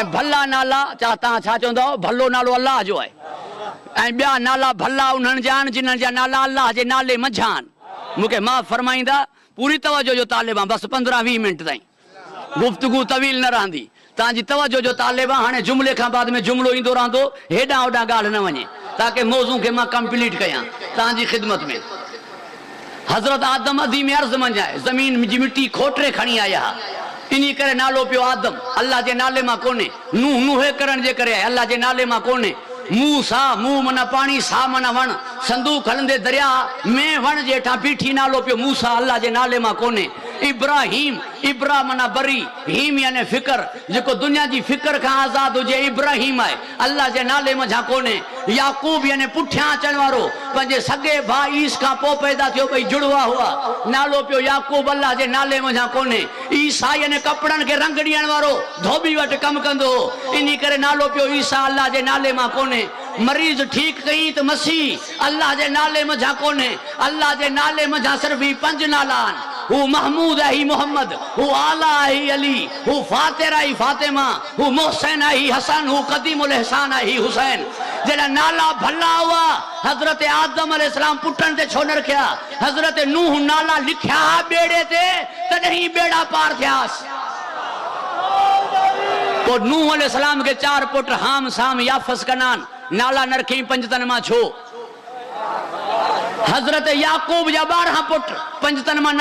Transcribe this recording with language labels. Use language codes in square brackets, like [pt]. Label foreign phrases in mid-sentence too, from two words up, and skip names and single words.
[sd] भला नाला तव्हां छा चवंदो भलो नालो अल्लाह जो आहे ऐं ॿिया नाला भला उन्हनि जा आहिनि जिन्हनि जा नाला अल्लाह जे नाले मंझां आहिनि मूंखे मां फरमाईंदा पूरी तवज्जो जो तालिब आहे बसि 15-20 मिंट ताईं गुफ़्तगू तवील न रहंदी तव्हांजी तवज्जो जो तालिब आहे हाणे जुमिले खां बाद में जुमिलो ईंदो रहंदो हेॾां होॾां ॻाल्हि न वञे ताकी मौज़ू खे मां कंप्लीट कयां तव्हांजी ख़िदमत में हज़रत आदम अधी में अर्ज़ मंझाए ज़मीन जी मिट्टी खोटरे खणी आया इन्ही करे नालो पियो आदम अल्लाह जे नाले मां कोन्हे नूह नूहे करण जे करे अल्लाह जे नाले मां कोन्हे मुंह सा मुंह माना पानी सा माना वण संदूक हलंदे दरिया में वण जे हेठां बीठी नालो पियो मूसा अल्लाह जे नाले मां कोन्हे इब्राहिम इब्रा माना बरी हीम यानी फिकर जेको दुनिया जी फिकर खां आज़ाद हुजे इब्राहिम आहे अल्लाह जे नाले मंझां कोन्हे याकूब यानी पुठियां अचण वारो पंहिंजे सॻे भाउ ईस खां पोइ पैदा थियो ॿई जुड़वा हुआ नालो पियो याकूब अल्लाह जे नाले मंझां कोन्हे ईसा यानी कपिड़नि खे रंग ॾियण वारो धोबी वटि कमु कंदो हो इन करे नालो पियो ईसा अल्लाह जे नाले मां कोन्हे मरीज़ ठीक कई त मसीह अल्लाह जे नाले मंझां कोन्हे अल्लाह जे नाले मंझां सिर्फ़ ही 5 नाला आहिनि हू महमूद है ही मोहम्मद हू आला है ही अली हू फातिर है ही फातिमा हू मोहसिन है ही हसन हू कदीमुल इहसान है ही हुसैन जॾहिं नाला भला हुआ हज़रत आदम अलैहिस्सलाम पुटनि ते छो न रखिया हज़रत नूह नाला लिखिया बेड़े ते तॾहिं बेड़ा पार थियास पोइ नूह अलैहिस्सलाम के 4 पुट हाम साम याफस कनान नाला न रखी 5 तन मां छो हज़रत याकूब जा 12 पुट 5 तन मां